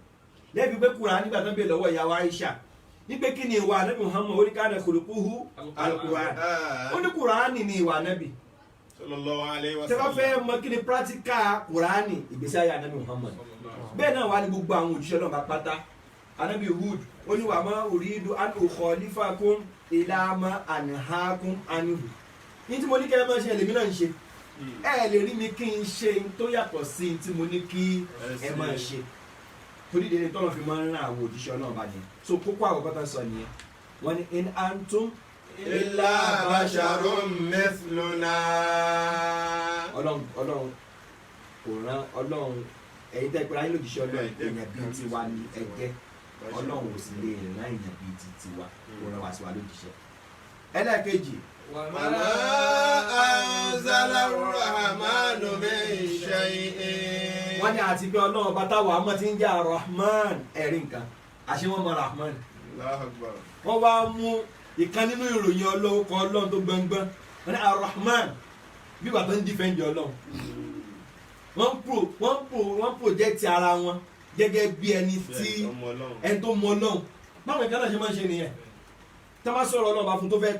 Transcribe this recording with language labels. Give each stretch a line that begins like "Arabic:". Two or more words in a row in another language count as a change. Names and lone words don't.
Yoruba: lẹ́bi pé Kùránì nígbà tó ń bè lọ́wọ́ ìyàwó Aisha nígbè kí ni ìwà Ànábì Muhammad orí
Arabic: كان خلقه القرآن
Yoruba: ó ní Kùránì ni ìwà Ànábì.
Arabic: صلى الله عليه و
Yoruba: tẹ́ bá
Arabic: sallam.
Yoruba: fẹ́ mọ̀ kí ni practical Kùránì ìgbésí ayé Ànábì Muhammad bẹ́ẹ̀ náà wà ní gbogbo àwọn òjíṣẹ́ Ọlọ́run bá pátá. Ànábì Hud ó ní
Arabic: وما أريد أن أخالفكم إلى ما أنهاكم عنه
Yoruba: ní tí mo ní kẹ́ ẹ máa ṣe lèmi náà ń ṣe ẹ lè rí mi kí n ṣe tó yàtọ̀ sí tí mo ní kí ẹ máa ṣe torí dèrè tọ́lọ̀ fi máa ń rán àwọn òjíṣẹ́ Ọlọ́run bá yẹn so kókó àkọ́kọ́ tó sọ nìyẹn wọ́n ní
Arabic: إن أنتم إلا بشر مثلنا.
Yoruba: Ọlọ́run kò rán Ọlọ́run ẹ̀yin tẹ́ pẹ́ra yín lòjíṣẹ́ Ọlọ́run èèyàn bíi tiwa ni ẹ jẹ́ Ọlọ́run ò sì lè rán èèyàn bíi ti tiwa kò rán wá sí wa lòjíṣẹ́. ẹlẹ́ẹ̀kejì
Arabic: وما أنزل الرحمن من شيء.
Yoruba: wọ́n ní àti pé Ọlọ́run bá táwọn àmọ́ ti ń jẹ́ Ar-Rahman ẹ̀rí nǹkan àṣé wọ́n mọ Rahman
Arabic: الله أكبر.
Yoruba: wọ́n wá mú ìkan nínú ìròyìn Ọlọ́run kan Ọlọ́run tó gbọ̀ngbọ̀n wọ́n ní Ar-Rahman bí bàtà ń dífẹ́ǹdì Ọlọ́run wọ́n project ara wọn gẹ́gẹ́ bí ẹni tí ẹni tó mọ Ọlọ́run báwọn ìkan náà ṣe máa ń ṣe nìyẹn tí wọ́n bá sọ̀rọ̀ Ọlọ́run bá fún tó fẹ́